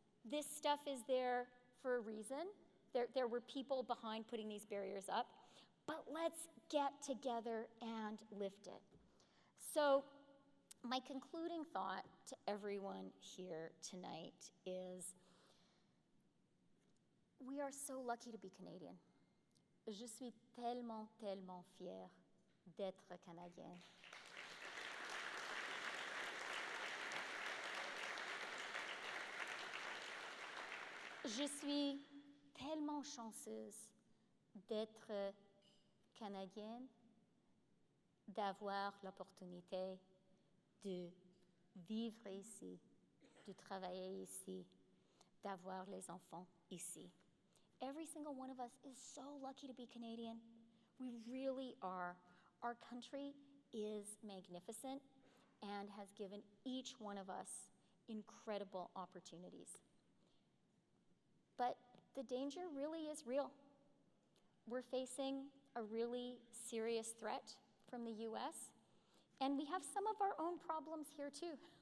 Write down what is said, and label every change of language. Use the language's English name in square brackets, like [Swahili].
[English] This stuff is there for a reason. There were people behind putting these barriers up, but let's get together and lift it. So my concluding thought to everyone here tonight is, we are so lucky to be Canadian. [French] Je suis tellement, tellement fière d'être Canadien. Je suis tellement chanceuse d'être canadienne, d'avoir l'opportunité de vivre ici, de travailler ici, d'avoir les enfants ici. [English] Every single one of us is so lucky to be Canadian. We really are. Our country is magnificent and has given each one of us incredible opportunities. But the danger really is real. We're facing a really serious threat from the US, and we have some of our own problems here too.